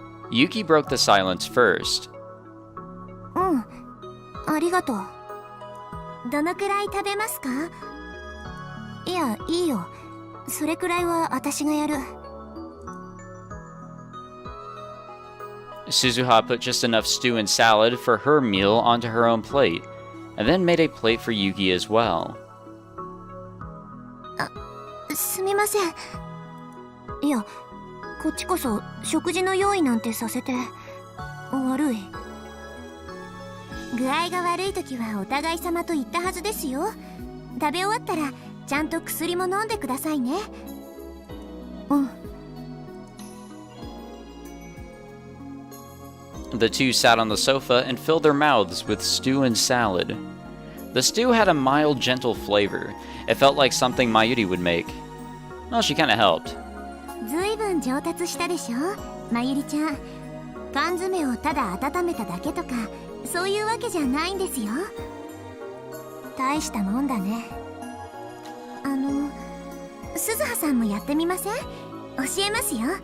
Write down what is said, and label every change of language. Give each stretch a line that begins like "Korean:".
English: Yuki broke the silence first.
Japanese: ありがとう。どのくらい食べますか？いや、いいよ。それくらいは私がやる。
English: Suzuha put just enough stew and salad for her meal onto her own plate, and then made a plate for Yuki as well.
Japanese: すみません。いや、こっちこそ食事の用意なんてさせて悪い。具合が悪い時はお互い様と言ったはずですよ。食べ終わったらちゃんと薬も飲んでくださいね。
English: The two sat on the sofa and filled their mouths with stew and salad. The stew had a mild, gentle flavor. It felt like something Mayuri would make. Well, she kinda helped.
Japanese: ずいぶん上達したでしょ、まゆりちゃん。缶詰をただ温めただけとかそういうわけじゃないんですよ。大したもんだね。鈴葉さんもやってみません？教えますよ。